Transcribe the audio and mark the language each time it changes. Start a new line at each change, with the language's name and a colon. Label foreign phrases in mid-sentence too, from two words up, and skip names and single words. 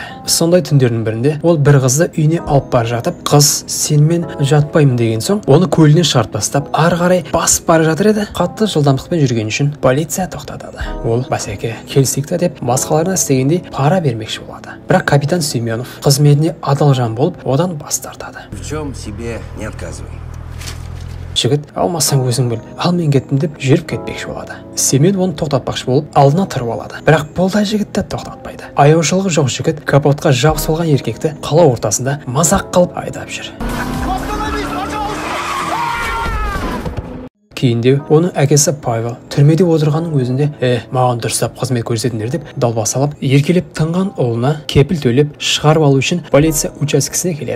Kazakh: Сондай түндердің бірінде ол бір қызды үйіне алып бара жатып, қыз сенімен жатпаймын деген соң, оны көліне шарт бастап ары қарай басып бара жатыр еді. Қатты жылдамдықпен жүрген үшін полиция тоқтатады. Ол бәсеке келсек деп басқаларына істегендей пара бермекші болады. Бірақ капитан Семенов қызметіне адал жан болып, одан бас тартады.
Russian: В чем себе не отказывай.
Kazakh: Жігіт, алмасаң өзің біл, ал мен кеттім деп жүріп кетпекші болады. Семен оны тоқтатпақшы болып, алдына тұрып алады. Бірақ бұл жігітті тоқтатпайды. Аяушылығы жоқ жігіт капотқа жабысылған еркекті қала ортасында мазақ қылып айдап жүр. Кейінде оның әкесі Павел түрмеде отырғанның өзінде маған дұрыстап қызмет көрсетіңдер деп далбасалап, еркелеп тынған ұлына кепіл төлеп шығарып алу үшін полиция учаскесіне келеді.